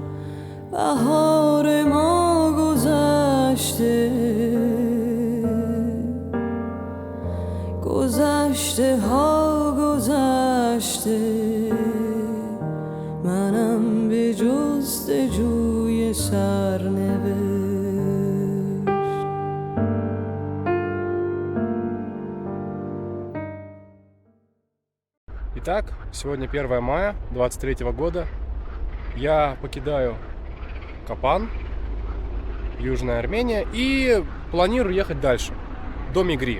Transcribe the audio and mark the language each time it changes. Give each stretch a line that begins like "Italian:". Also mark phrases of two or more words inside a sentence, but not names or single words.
Persian: بهار ما گذشته، گذشته ها گذشته، منم به جستجوی سرنوشت.
Russian: Итак, сегодня 1 мая 23 года. Я покидаю Капан, Южная Армения, и планирую ехать дальше, до Мигри.